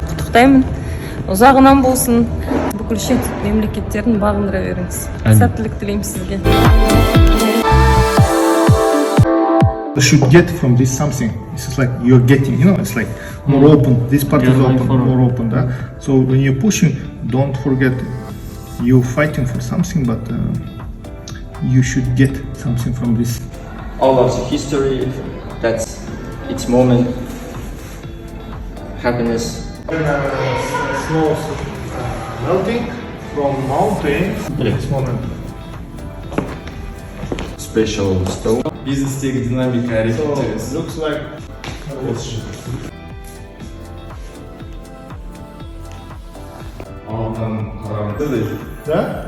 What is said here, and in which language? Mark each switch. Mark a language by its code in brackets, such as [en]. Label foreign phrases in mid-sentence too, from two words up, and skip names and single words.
[kk] құттықтаймын. Ұзағынан болсын, бүкіл шет мемлекеттерін бағындыра беріңіз. Сәттілік тілеймін сізге. [en] You should get from this something. It's like you're getting, it's like more open. This part is open, more open. Да? So when you're pushing, don't forget you're fighting for something, but you should get something from this. All of the history, that's its moment, happiness. Snow melting from mountain. This moment. Special stone. [kk] Бизнестегі динамика әрекеттері. [en] Looks like. Да?